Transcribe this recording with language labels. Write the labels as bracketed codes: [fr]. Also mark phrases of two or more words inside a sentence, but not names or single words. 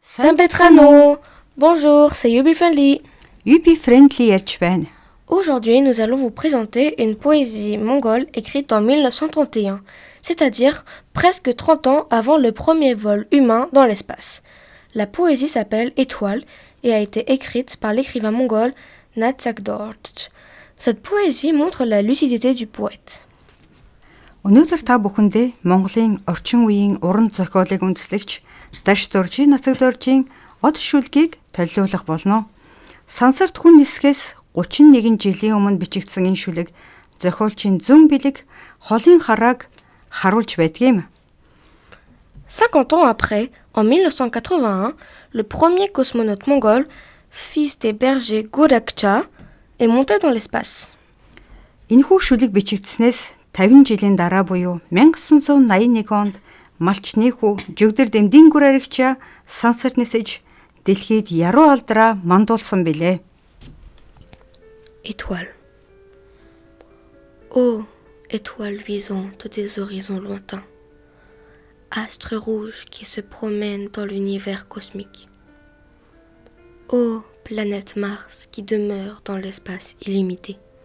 [fr] Saint-Petrano. Bonjour, c'est Yubi Friendly. [mn] Yubi Friendly ярьж байна. [fr] Aujourd'hui, nous allons vous présenter une poésie mongole écrite en 1931, c'est-à-dire presque 30 ans avant le premier vol humain dans l'espace. La poésie s'appelle Étoile et a été écrite par l'écrivain mongol Natsagdorj. Cette poésie montre la lucidité du poète. [mn] Өнөөдөр та бүхэндээ Монголын орчин үеийн уран зохиолыг үндэслэгч Дашдоржийн Нацагдоржийн од шүлгийг төлөөлөх болно. Сансарт хүн нисгээс 31 жилийн өмнө бичигдсэн энэ шүлэг зохиолчийн зүүн бэлэг холын харааг харуулж байдгийм. [fr] 50 ans après, en 1981, le premier cosmonaute mongol, fils des bergers Gorakcha, est monté dans l'espace. [mn] Энэхүү шүлэг бичигдснээс 50 жилийн дараа буюу 1981 онд малчны хүү Жигдэр Дэмдийн гүр аригчаа сансар нисэж дэлхийд яруу алдраа мандуулсан билээ. [fr] Étoile. Ô étoile luisante des horizons lointains, astre rouge qui se promène dans l'univers cosmique. Ô planète Mars qui demeure dans l'espace illimité.